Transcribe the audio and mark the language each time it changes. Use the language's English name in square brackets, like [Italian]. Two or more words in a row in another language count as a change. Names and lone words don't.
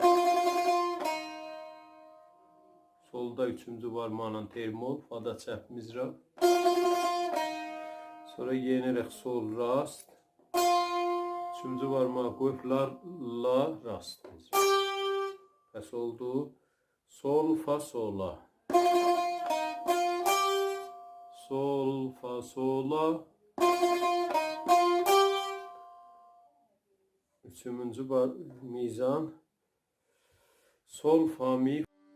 [Azerbaijani] Solda 3-cü barmaqla termol. Fada çəp mizrab. Sonra yenerək sol rast. 3-cü barmağı qoyub la rast mizrab. Bəs oldu. Sol fa sola. Sol fa sola. 3-cü mizan. Sol fa mi